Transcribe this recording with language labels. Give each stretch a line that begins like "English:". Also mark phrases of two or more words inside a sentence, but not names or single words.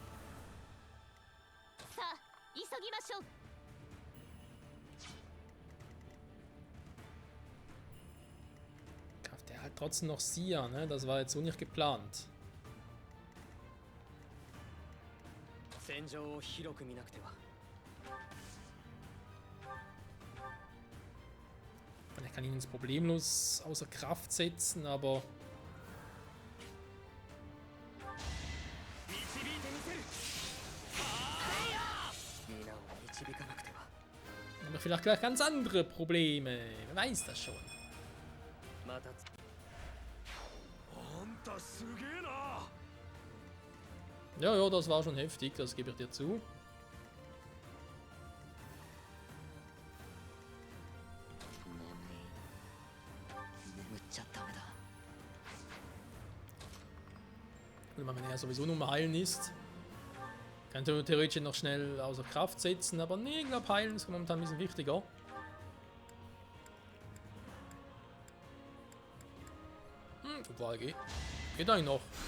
German: Kauft der halt trotzdem noch Sia, ne? Das war jetzt so nicht geplant.
Japanese: 戦場を広く見なくては。
German: Ich kann ihn jetzt problemlos außer Kraft setzen, aber...
Japanese: 導いてみせる。皆を導かなくては。
German: Aber vielleicht gleich ganz andere Probleme. Wer weiß das schon.
Japanese: また。あんたすげえな。
German: Ja, ja, das war schon heftig, das gebe ich dir zu.
Japanese: 眠っちゃダメだ。
German: Wenn man ja sowieso nur mal heilen ist. Kann theoretisch noch schnell außer Kraft setzen, aber nee, ich glaube heilen ist momentan ein bisschen wichtiger. Wobei, geht eigentlich noch.